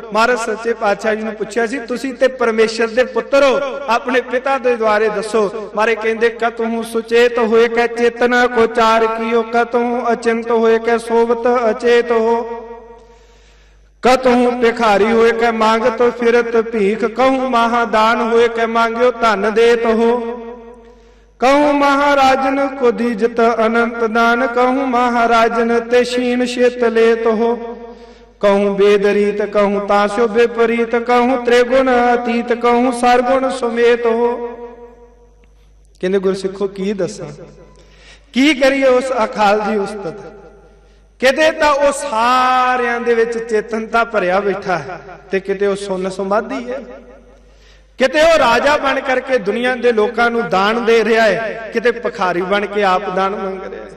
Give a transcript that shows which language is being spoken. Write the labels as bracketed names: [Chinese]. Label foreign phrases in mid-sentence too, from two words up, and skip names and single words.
[Punjabi] ਮਹਾਰਾਜ ਸੱਚੇ ਪਾਤਸ਼ਾਹ ਜੀ ਨੂੰ ਪੁੱਛਿਆ ਸੀ ਤੁਸੀਂ ਤੇ ਪਰਮੇਸ਼ਰ ਦੇ ਪੁੱਤਰ ਹੋ, ਆਪਣੇ ਪਿਤਾ ਦੇ ਦੁਆਰੇ ਦੱਸੋ। [Braj] ਮਾਰੇ ਕਹਿੰਦੇ ਕਤਹੁ ਸੁਚੇਤ ਹੋਏ ਕੈ ਚੇਤਨਾ ਕੋ ਚਾਰ ਕੀਓ, ਕਤਹੁ ਅਚਿੰਤ ਹੋਏ ਕੈ ਸੋਵਤ ਅਚੇਤ ਹੋ, ਕਤਹੁ ਭਿਖਾਰੀ ਹੋਏ ਕੈ ਮੰਗਤ ਫਿਰਤ ਭੀਖ, ਕਹੂੰ ਮਹਾਦਾਨ ਹੋਏ ਕੈ ਮੰਗਿਓ ਧਨ ਦੇਤ ਹੋ, कहूँ महाराजन को दीजत अनंत दान, कहूँ महाराजन ते शीन शेत लेत हो, कहूँ बेदरीत कहूँ ताशो विपरीत, कहूँ त्रिगुण अतीत कहूँ सरगुण सुमेत हो। [Punjabi] ਕਹਤੇ ਗੁਰਸਿੱਖੋ ਕੀ ਦਸਾ ਕੀ ਕਰੀਏ ਉਸ ਅਕਾਲ ਦੀ ਉਸਤਤ। ਕਿਤੇ ਤਾਂ ਉਹ ਸਾਰਿਆਂ ਦੇ ਵਿੱਚ ਚੇਤਨਤਾ ਭਰਿਆ ਬੈਠਾ ਹੈ ਤੇ ਕਿਤੇ ਉਹ ਸੁੰਨ ਸਮਾਧੀ ਹੈ, ਕਿਤੇ ਉਹ ਰਾਜਾ ਬਣ ਕਰਕੇ [Hindi] दुनिया के लोगों को दान दे रहा है, [Punjabi] ਕਿਤੇ ਭਿਖਾਰੀ ਬਣ ਕੇ ਆਪ ਦਾਨ ਮੰਗ ਰਿਹਾ ਹੈ।